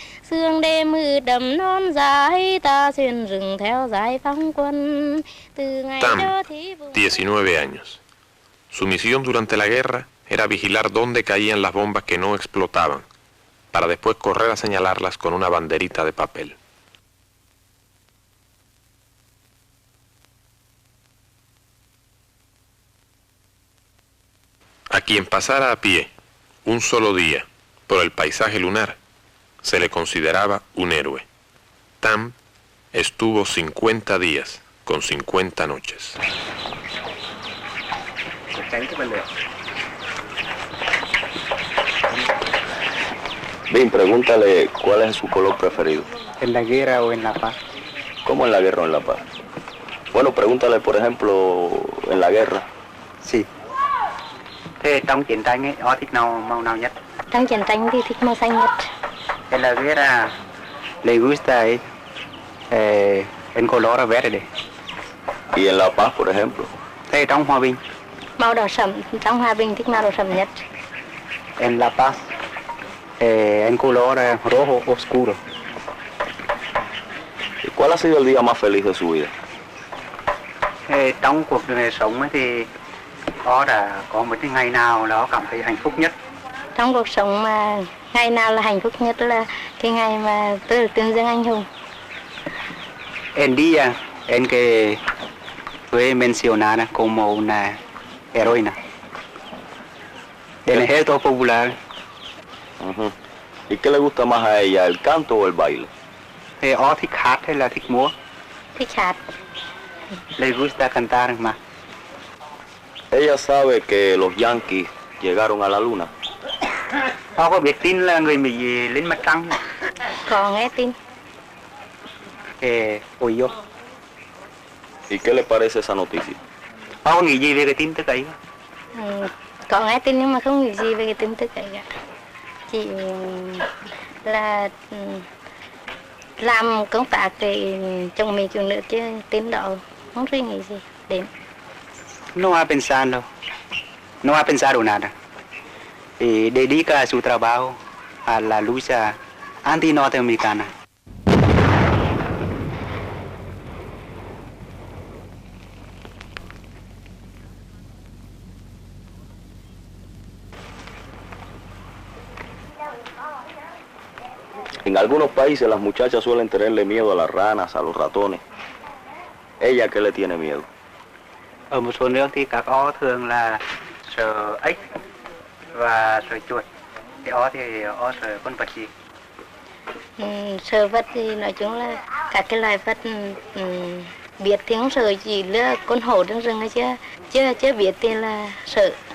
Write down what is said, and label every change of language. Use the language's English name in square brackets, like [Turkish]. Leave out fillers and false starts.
[Vietnamese] Sương đêm mưa đầm non dài, ta xuyên rừng theo giải phóng quân. [Spanish] Tam, 19 años. Su misión durante la guerra era vigilar dónde caían las bombas que no explotaban, para después correr a señalarlas con una banderita de papel. A quien pasara a pie un solo día por el paisaje lunar se le consideraba un héroe. Tam estuvo 50 días con 50 noches. Bien, pregúntale cuál es su color preferido. ¿En la guerra o en la paz? ¿Cómo en la guerra o en la paz? Bueno, pregúntale, por ejemplo, en la guerra. Sí. [Vietnamese] Thế trong chiến tranh ấy, ó thích màu nào nhất? Trong chiến tranh thì thích màu xanh nhất. [Spanish] En la guerra le gusta el color verde. Y en la paz, por ejemplo. [Vietnamese] Thế trong hòa bình? Màu đỏ sẫm, trong hòa bình thích màu đỏ sẫm nhất. [Spanish] En la paz, en color rojo oscuro. ¿Y cuál ha sido el día más feliz de su vida? [Vietnamese] Trong cuộc sống ấy thì ó đã có một cái ngày nào đó cảm thấy hạnh phúc nhất. Trong cuộc sống mà ngày nào là hạnh phúc nhất là cái ngày mà tôi được tuyên dương anh hùng. [Spanish] El día en que fue mencionada como una heroína del ejército popular. Uh-huh. ¿Y qué le gusta más a ella, el canto o el baile? [Vietnamese] Ó thích hát hay là thích múa? Thích hát. [Spanish] Le gusta cantar más. Ella sabe que los yanquis llegaron a la luna. [Vietnamese] Ó có biết tin là người Mỹ lên mặt trăng? Có nghe tin. [Spanish] Oyó. ¿Y qué le parece esa noticia? [Vietnamese] Ó có nghĩ gì về cái tin tức ấy? Có nghe tin nhưng mà không nghĩ gì về cái tin tức ấy cả. Chỉ là làm công tác để chồng mình chồng nữa chứ tin đó không suy nghĩ gì đến. [Spanish] No ha pensado nada. Dedica su trabajo a la lucha anti-norteamericana. En algunos países las muchachas suelen tenerle miedo a las ranas, a los ratones. ¿Ella qué le tiene miedo? [Vietnamese] Ở một số nước thì các ó thường là sợ ếch và sợ chuột. Thì ó sợ con vật gì? Sợ vật thì nói chung là các cái loài vật biết thì không sợ, chỉ là con hổ trong rừng ấy chưa biết thì là sợ.